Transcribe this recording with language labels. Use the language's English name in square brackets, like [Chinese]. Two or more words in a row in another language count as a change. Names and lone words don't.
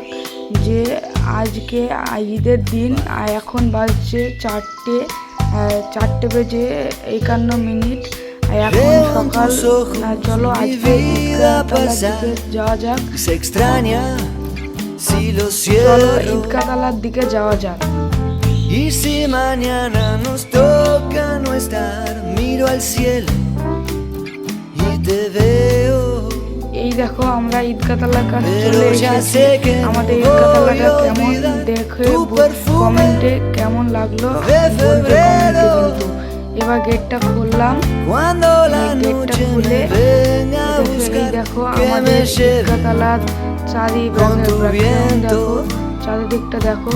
[Bangla] যে আজকে ঈদের দিন, এখন বাজছে 4টে বেজে 51 এখন সকাল। চলো আজকে ঈদগাহতলার দিকে যাওয়া যাক। চলো ঈদগাহতলার দিকে যাওয়া যাক। [Spanish] Y si mañana nos toca no estar, miro al cielo y te veo. [Bangla] এই দেখো আমরা ঈদগাহতলার কাছে চলে এসেছি। আমাদের ঈদগাহতলাটা কেমন দেখে কমেন্টে কেমন লাগলো বলবে কমেন্টে। কিন্তু এবার গেটটা খুললাম। গেটটা খুলে এই দেখো আমাদের ঈদগাহতলার চারিদিকটা দেখো।